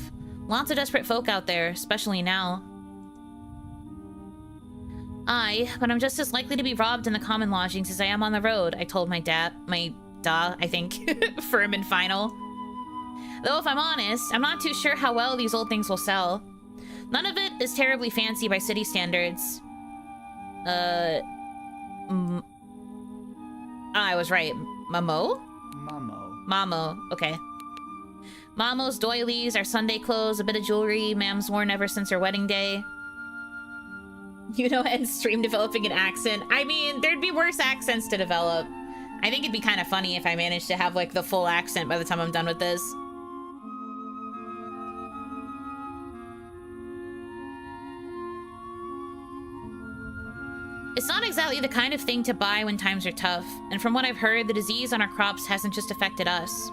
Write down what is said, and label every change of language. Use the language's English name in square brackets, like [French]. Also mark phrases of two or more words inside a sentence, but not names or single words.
[English] Lots of desperate folk out there, especially now. Aye, but I'm just as likely to be robbed in the common lodgings as I am on the road, I told my da, I think, firm and final. Though if I'm honest, I'm not too sure how well these old things will sell. None of it is terribly fancy by city standards. I was right. Mamo? Mamo, okay. Mamo's doilies, our Sunday clothes, a bit of jewelry Mam's worn ever since her wedding day. Yuno and stream developing an accent. I mean, there'd be worse accents to develop. I think it'd be kind of funny if I managed to have, like, the full accent by the time I'm done with this. It's not exactly the kind of thing to buy when times are tough, and from what I've heard, the disease on our crops hasn't just affected us.